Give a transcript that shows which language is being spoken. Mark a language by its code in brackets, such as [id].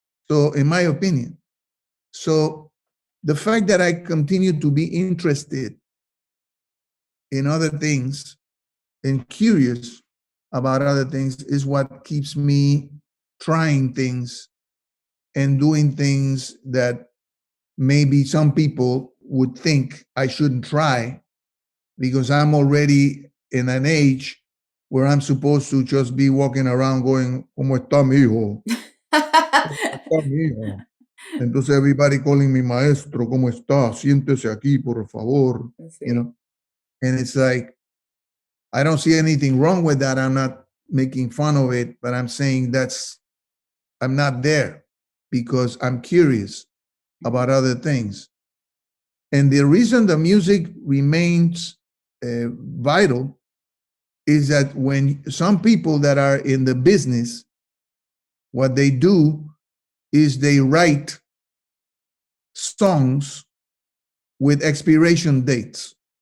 [en] So, in my opinion, so the fact that I continue to be interested in other things and curious about other things is what keeps me trying things and doing things that maybe some people would think I shouldn't try, because I'm already in an age where I'm supposed to just be walking around going, [es] ¿Cómo está mi hijo? ¿Cómo está mi hijo? Entonces [en] everybody calling me maestro, [es] ¿cómo está? Siéntese aquí, por favor. [en] You know, and it's like, I don't see anything wrong with that. I'm not making fun of it, but I'm saying I'm not there because I'm curious about other things. And the reason the music remains vital is that when some people that are in the business, what they do is they write songs with expiration dates.